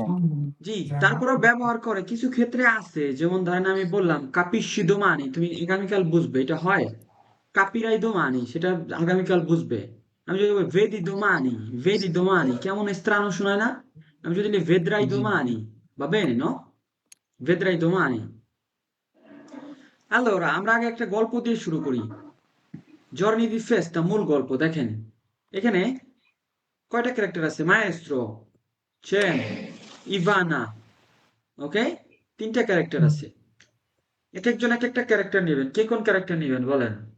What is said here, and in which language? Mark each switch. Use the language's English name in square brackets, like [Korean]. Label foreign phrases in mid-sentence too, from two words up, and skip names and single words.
[Bangla] জি তারপরেও ব্যবহার করে কিছু ক্ষেত্রে আছে যেমন ধরেন আমি বললাম [Italian] capisci domani [Bangla] তুমি আগামীকাল বুঝবে এটা হয় [Italian] capirai domani [Bangla] সেটা আগামীকাল বুঝবে আমি যদি বলি [Italian] vedi domani [Bangla] কেমন স্ত্রানো শোনায় না আমি যদি বলি ভেদরাই জি দোমানি বা [Italian] bene no vedrai domani allora [Bangla] আমরা আগে একটা গল্প দিয়ে শুরু করি [Italian] giorni di festa [Bangla] মূল গল্প দেখেন এখানে কয়টা ক্যারেক্টার আছে মায়েস্ট্রো চেন ইভানা ওকে তিনটা ক্যারেক্টার আছে এক একজন এক একটা ক্যারেক্টার নেবেন কে কোন ক্যারেক্টার নেবেন বলেন